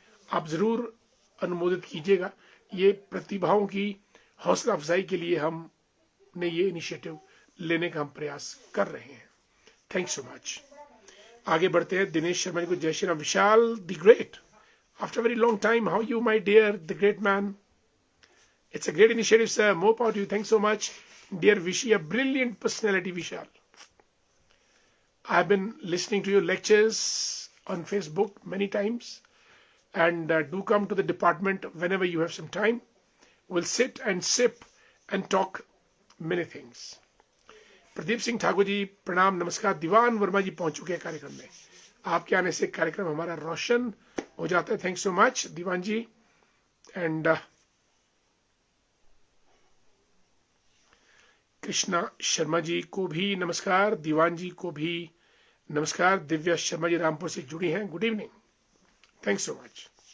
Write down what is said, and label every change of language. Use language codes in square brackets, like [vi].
[hi] आप जरूर अनुमोदित कीजिएगा। ये प्रतिभाओं की हौसला अफजाई के लिए हमने ये इनिशिएटिव लेने का हम प्रयास कर रहे हैं। [en] Thank so much. [hi] आगे बढ़ते हैं। दिनेश शर्मा जी को जय श्री राम। [en] Vishal the great, after very long time, how you my dear the great man? It's a great initiative, sir. More power to you. Thanks so much. Dear Vishy, a brilliant personality, Vishal. I've been listening to your lectures on Facebook many times. And do come to the department whenever you have some time. We'll sit and sip and talk many things. [hi] Pradeep Singh Thakur ji, प्रणाम, नमस्कार। दीवान वर्मा जी पहुंच चुके हैं कार्यक्रम में। आपके आने से कार्यक्रम हमारा रोशन हो जाता है। [en] thanks so much [hi] Diwan ji. And Krishna Sharma ji को भी नमस्कार, दीवान जी को भी नमस्कार, दिव्या शर्मा जी रामपुर से जुड़ी हैं, [en] Good evening, thanks so much.